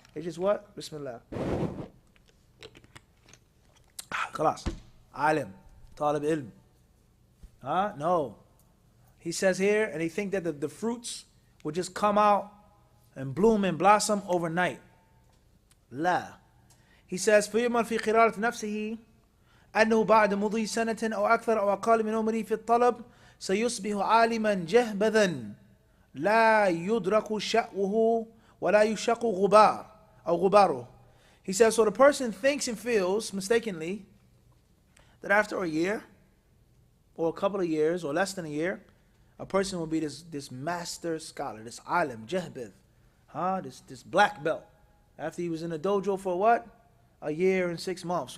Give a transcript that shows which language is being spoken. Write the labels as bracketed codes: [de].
[en] It's just what? Bismillah. Khalas. Alim. Talib ilm. Huh? No. He says here, and they think that the fruits will just come out and bloom and blossom overnight. La. He says, [ar] فَيُمَرْ فِي قِرَارَةِ نَفْسِهِ أنه بعد مضي سنة أو أكثر أو أقل من عمره في الطلب سيصبح عالما جهبذا لا يدرك شأوه ولا يشق غبار أو غباره. [en] He says, so the person thinks and feels mistakenly that after a year or a couple of years or less than a year, a person will be this master scholar, this alim, jahbid, this black belt. After he was in the dojo for what? A year and 6 months.